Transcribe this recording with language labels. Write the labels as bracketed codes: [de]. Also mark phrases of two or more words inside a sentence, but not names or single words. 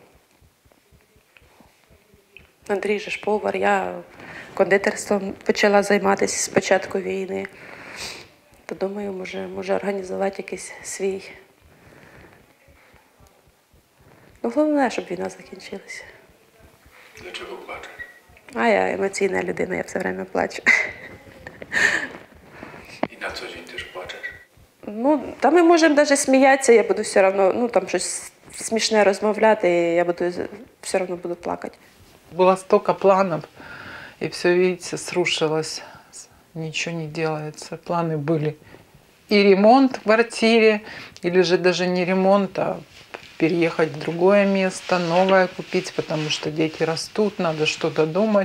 [uk] Андрій же ж повар, я кондитерством почала займатися з початку війни. То думаю, може організувати якийсь свій. Головне, щоб війна закінчилася. [pl] Dlaczego płaczesz? [uk] А я емоційна людина, я [ru] все время [uk] плачу. [pl] I na co dzień też płaczesz? [uk] Та ми можемо навіть сміятися, я буду все одно, там щось смішне розмовляти, і я все одно буду плакати. [ru] Было столько планов, и все, видите, срушилось. Ничего не делается. Планы были. И ремонт в квартире, или же даже не ремонт, а переехать в другое место, новое купить, потому что дети растут, надо что-то думать.